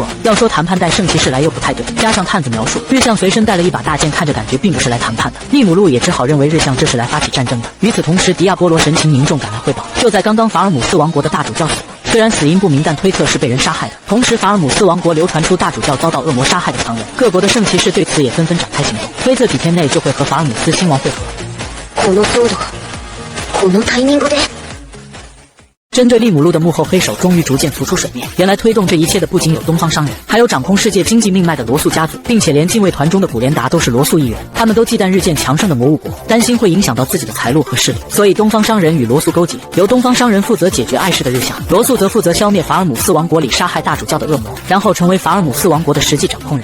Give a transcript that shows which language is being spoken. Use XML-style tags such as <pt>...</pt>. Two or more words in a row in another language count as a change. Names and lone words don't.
<zh>要说谈判带圣骑士来又不太对，加上探子描述日向随身带了一把大剑，看着感觉并不是来谈判的，利姆路也只好认为日向这是来发起战争的。与此同时，迪亚波罗神情凝重赶来汇报，就在刚刚法尔姆斯王国的大主教死了。虽然死因不明，但推测是被人杀害的。同时，法尔姆斯王国流传出大主教遭到恶魔杀害的传闻，各国的圣骑士对此也纷纷展开行动，推测几天内就会和法尔姆斯亲王会合。</zh> <ja>この騒動、このタイミングで。</ja> <zh>针对利姆路的幕后黑手终于逐渐浮出水面，原来推动这一切的不仅有东方商人，还有掌控世界经济命脉的罗素家族，并且连禁卫团中的古莲达都是罗素一员。他们都忌惮日渐强盛的魔物国，担心会影响到自己的财路和势力，所以东方商人与罗素勾结，由东方商人负责解决碍事的日向，罗素则负责消灭法尔姆斯王国里杀害大主教的恶魔，然后成为法尔姆斯王国的实际掌控人。</zh>